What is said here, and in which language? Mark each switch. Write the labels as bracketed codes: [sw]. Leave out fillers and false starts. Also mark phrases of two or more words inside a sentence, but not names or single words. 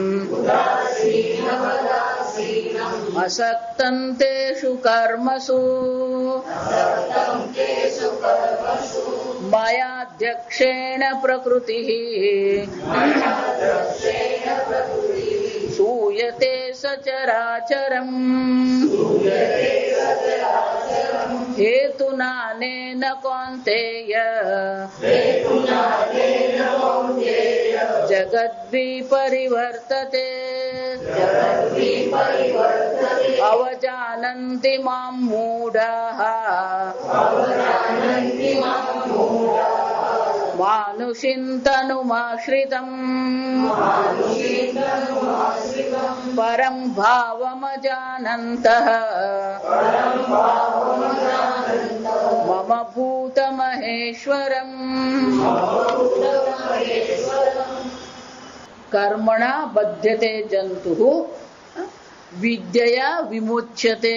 [sa] असक्तं तेषु कर्मसु मयाध्यक्षेण प्रकृतिः सूयते सचराचरम् हेतुनानेन कौन्तेय जगद्विपरिवर्तते અવજાનન્તિ મામ મૂઢાઃ માનુષિંતનુમાશ્રિતम् પરમ ભાવમજાનन्तઃ મમ ભૂતમહેશ્વરम् કર્મણા બધ્યતે જંતુઃ વિદ્યયા વિમુચ્યતે.